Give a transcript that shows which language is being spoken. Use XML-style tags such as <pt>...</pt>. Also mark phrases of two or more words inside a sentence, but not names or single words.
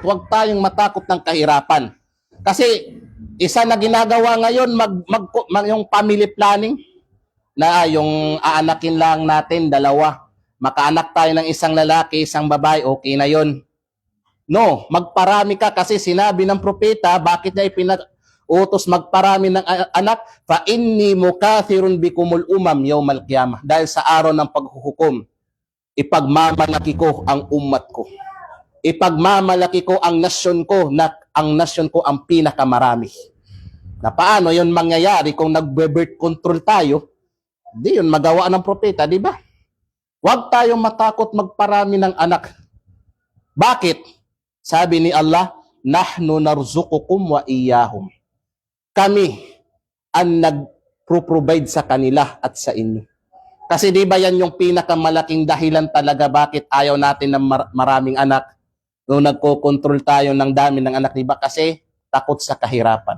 <tl>Huwag tayong matakot ng kahirapan. Kasi, isa na ginagawa ngayon, yung</tl> <en>family planning,</en> <tl>na yung aanakin lang natin, 2. Makaanak tayo ng isang lalaki, isang babae, okay na yon. No, magparami ka kasi sinabi ng propeta, bakit niya ipinag-utos magparami ng anak?</tl> <ar>فإني مكاثر بكم الأمم يوم القيامة.</ar> <tl>Dahil sa araw ng paghuhukom, ipagmamalaki ko ang umat ko. Ipagmamalaki ko ang nasyon ko, na ang nasyon ko ang pinakamarami. Na paano yun mangyayari kung nagbe-</tl> <en>birth control</en> <tl>tayo? Di yun magawa ng propeta, di ba? Huwag tayong matakot magparami ng anak. Bakit? Sabi ni Allah,</tl> <ar>نحن نرزقكم وإياهم.</ar> <tl>Kami ang nag-provide sa kanila at sa inyo. Kasi di ba yan yung pinakamalaking dahilan talaga bakit ayaw natin ng maraming anak? Nung nagko-control tayo ng dami ng anak, di ba? Kasi takot sa kahirapan.</tl>